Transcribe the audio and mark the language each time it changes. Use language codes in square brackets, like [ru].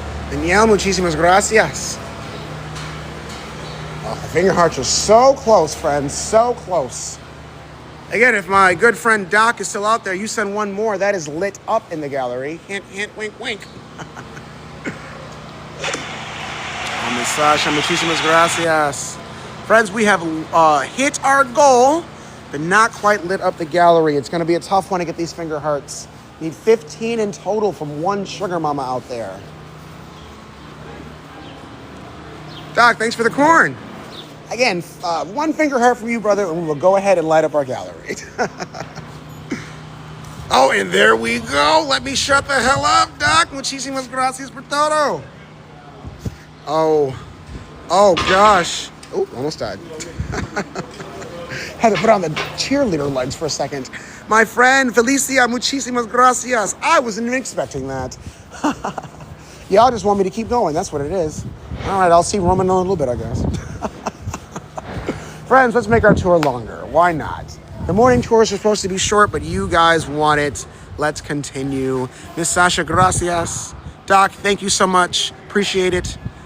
[es] Danielle, muchísimas gracias. [en] Oh, the finger hearts are so close, friends, so close. Again, if my good friend Doc is still out there, you send one more. That is lit up in the gallery. Hint, hint, wink, wink. [es] Miss Sasha, muchísimas gracias. [en] Friends, we have hit our goal, but not quite lit up the gallery. It's going to be a tough one to get these finger hearts. Need 15 in total from one sugar mama out there. Doc, thanks for the corn. Again, one finger heart from you, brother, and we will go ahead and light up our gallery. Oh, and there we go. Let me shut the hell up, Doc. [es] Muchísimas gracias por todo. [en] Oh gosh. Oh, almost died. Had to put on the cheerleader legs for a second. [es] My friend, Felicia, muchísimas gracias. [en] I wasn't even expecting that. Y'all just want me to keep going. That's what it is. All right, I'll see Roman in a little bit, I guess. Friends, let's make our tour longer. Why not? The morning tours are supposed to be short, but you guys want it. Let's continue. Miss Sasha, gracias. Doc, thank you so much. Appreciate it.